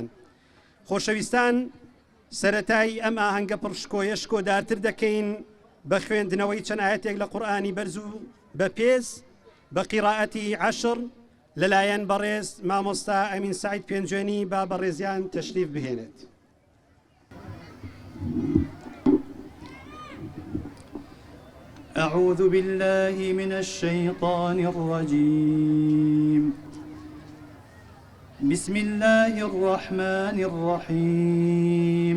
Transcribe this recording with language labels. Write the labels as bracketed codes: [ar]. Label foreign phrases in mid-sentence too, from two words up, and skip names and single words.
[ckb] خۆشەویستان، سەرەتای ئەم ئاهەنگە پڕشکۆیە شکۆدارتر دەکەین بە خوێندنەوەی چەند ئاەتێک لە قورئانی بەرز و بەپێز بە قیراءەتی عەشر لەلایەن بەڕێز مامۆستا ئەمین سەعید پێنجێنی با بەڕێزیان تەشریف بهێنێت. [ar] أعوذ بالله من الشيطان الرجيم. بسم الله الرحمن الرحيم.